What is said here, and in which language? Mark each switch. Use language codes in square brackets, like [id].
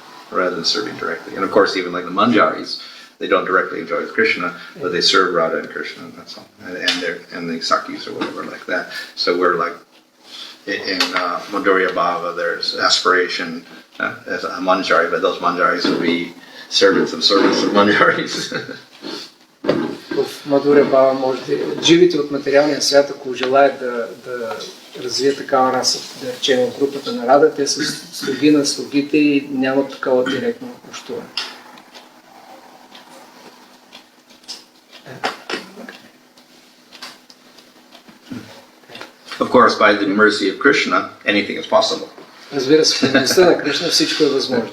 [en] Rather than serving directly. And of course, even like the Manjaris, they don't directly enjoy with Krishna, but they serve Radha and Krishna, and that's all. And the Sakis or whatever like that. So we're like, in Madhurya Bhava, there's aspiration as a Manjari, but those Manjaris will be servants of Manjaris. [bg] В Мадуря Бава можете, живите от материалния свят, ако желаят да развият такава раса, да речем от групата на Рада, те са слуги на слугите и нямат такава директно общуване. [en] Of course, by the mercy of Krishna, anything is possible. [bg] Разбира се, в милостта на Кришна всичко е възможно.